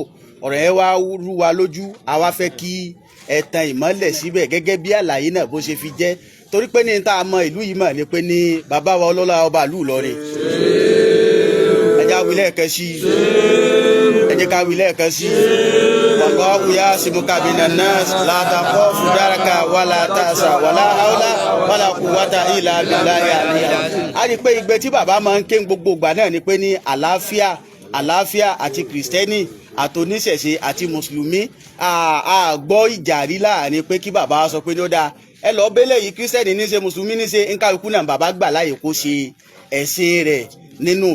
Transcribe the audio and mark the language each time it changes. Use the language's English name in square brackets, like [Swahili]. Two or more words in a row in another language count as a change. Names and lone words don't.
[Yoruba] Ọ̀rọ̀ yẹn wá rú wa lójú àwa fẹ́ kí ẹ tan ìmọ́lẹ̀ síbẹ̀ gẹ́gẹ́ bí àlàyé náà bó ṣe fi jẹ́ torí pé ní tá a mọ ìlú yìí mọ̀ ni pé ní bàbá wa ọlọ́lá ọba ìlú Ìlọrin ẹjẹ́ wílẹ̀ kan sí ẹjẹ́ ká wílẹ̀ kan sí [Arabic] والله يعصمك من الناس لا تخاف دركا ولا تحزن ولا حول ولا قوة إلا بالله [Yoruba] a rí pé igbe tí bàbá máa ń ké gbogbo ìgbà náà ni pé ní àlàáfíà àti kìrìsìtẹ́nì àtòníṣẹ̀ṣe àti mùsùlùmí àgbọ́ ìjà rí láàrin pé kí bàbá sọ pé ní ó dáa ẹ lọ bẹ́lẹ̀ yìí kírísítẹ́nì ní ṣe mùsùlùmí ní ṣe nkálukú náà bàbá gbà láàyè kó ṣe ẹ̀sìn rẹ̀ nínú ìlú yìí.